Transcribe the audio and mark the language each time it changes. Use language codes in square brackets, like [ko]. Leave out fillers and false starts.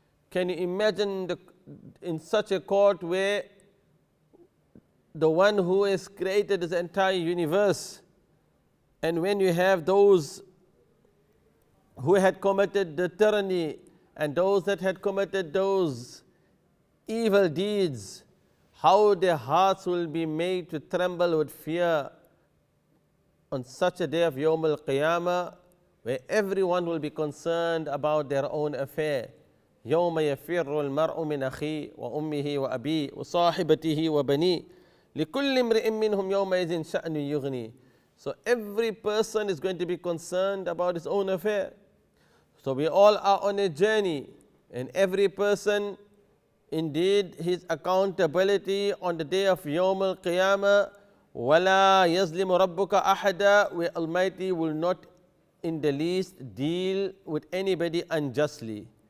[en] Can you imagine in such a court where the one who has created this entire universe, and when you have those who had committed the tyranny and those that had committed those evil deeds, how their hearts will be made to tremble with fear on such a day of Yawm al-Qiyamah, where everyone will be concerned about their own affair. [ar] يوم يفر المرء من أخيه وأمه وأبيه وصاحبته وبنيه لكل امرئ منهم يومئذ شأن يغنيه. [en] So every person is going to be concerned about his own affair. So we all are on a journey, and every person, indeed, his accountability on the day of Yawm al-Qiyamah, [ar] وَلَا يَظْلِمُ رَبُّكَ أَحَدًا, [en] where Almighty will not in the least deal with anybody unjustly.